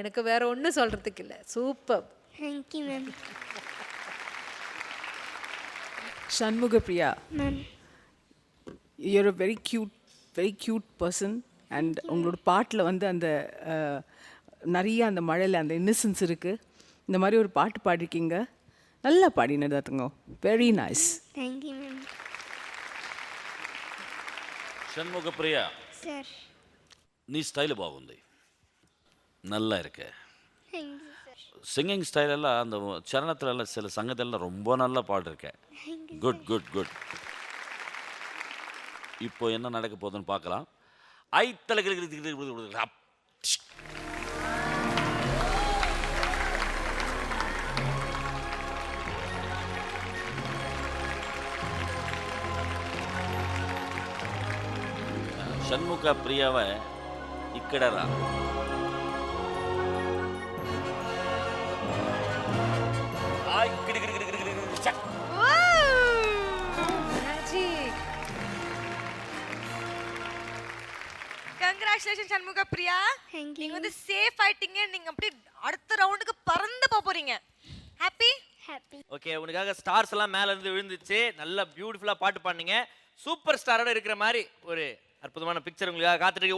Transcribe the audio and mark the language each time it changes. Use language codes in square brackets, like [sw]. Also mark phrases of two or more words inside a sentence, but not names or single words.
[ta] எனக்கு வேற ஒன்றும் சொல்றதுக்கு இல்லை. சூப்பர். தேங்க்யூ மேம். Shanmuga Priya, மேம் [en] you're a very cute person and [ta] உங்களோட பாட்டில் வந்து அந்த நிறைய அந்த மழையில் அந்த இன்னசென்ஸ் இருக்குது. இந்த மாதிரி ஒரு பாட்டு பாடிருக்கீங்க, நல்லா பாடினதாத்துங்க. [en] Very nice. [ta] தேங்க்யூ மேம். [te] షణ్ముఖ ప్రియ, సార్ నీ స్టైల్ బాగుంది, [ta] நல்லா இருக்கு. தேங்க்யூ சார். [en] singing style [ta] எல்லாம் அந்த சரணத்துல எல்லாம் சில சங்கத்தெல்லாம் ரொம்ப நல்லா பாடிருக்கேன். குட் குட் குட். இப்போ என்ன நடக்க போகுதுன்னு பார்க்கலாம். [te] షణ్ముఖ ప్రియవ ఇక్కడ రా. [ta] கங்க்ராச்சுலேஷன் சண்முக பிரியா. [en] Thank you. [ta] நீங்க வந்து சேஃப் ஆயிட்டீங்க. நீங்க அப்படியே அடுத்த ரவுண்டுக்கு பறந்து போக போறீங்க. ஹாப்பி? ஹாப்பி. ஓகே, உனக்காக ஸ்டார்ஸ் எல்லாம் மேல இருந்து விழுந்துச்சு. நல்லா பியூட்டிஃபுல்லா பாட்டு பாடுனீங்க. சூப்பர் ஸ்டாரோட இருக்கிற மாதிரி ஒரு அற்புதமான பிக்சர் உங்களுக்காக காத்துட்டு இருக்கு.